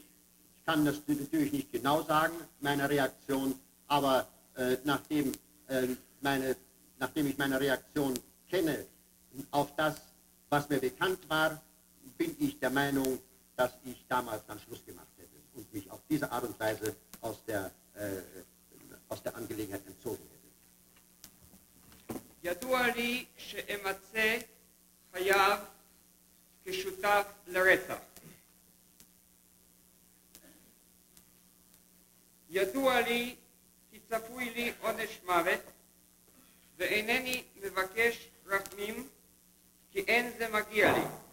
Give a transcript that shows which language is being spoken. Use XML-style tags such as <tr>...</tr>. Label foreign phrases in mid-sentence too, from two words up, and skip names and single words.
<de>Ich kann das natürlich nicht genau sagen, meine Reaktion, aber nachdem ich meine Reaktion kenne auf das, was mir bekannt war, bin ich der Meinung, dass ich damals dann Schluss gemacht hätte und mich auf diese Art und Weise aus der Angelegenheit entzogen hätte.</de> <he>ידוע לי שאמצא חייו כשותף לרצח. ידוע לי כי צפוי לי עונש מוות, ואינני מבקש רחמים, כי אין זה מגיע לי.</he>